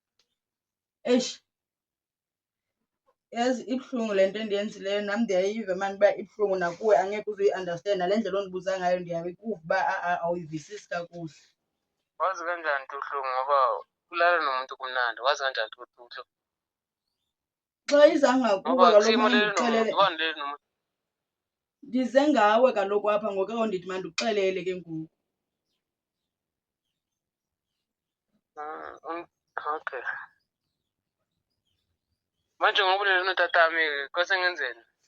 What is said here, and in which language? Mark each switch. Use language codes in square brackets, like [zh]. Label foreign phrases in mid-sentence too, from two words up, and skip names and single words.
[xh] Yazi ibhlungu le nto endiyenzileyo nami ndiyayiva manje uba ibhlungu nakuwe angeke uzuyi-understand nale ndlela ondibuza ngayo ndiyabekuva uba awuyivisisi kakuhle. [zu] Wazi kanjani ukuthi uhlungu ngoba ulala nomuntu kumnandi wazi kanjani ukuthi uhlungu? [xh] Xa iza ngakuwe kaloku ngixelele. Ndize ngawe kaloku apha ngoku ndithi mandikuxelele ke ngoku. Okay. [zu] Manje ngoba ulele notatami kwase ngenzeni?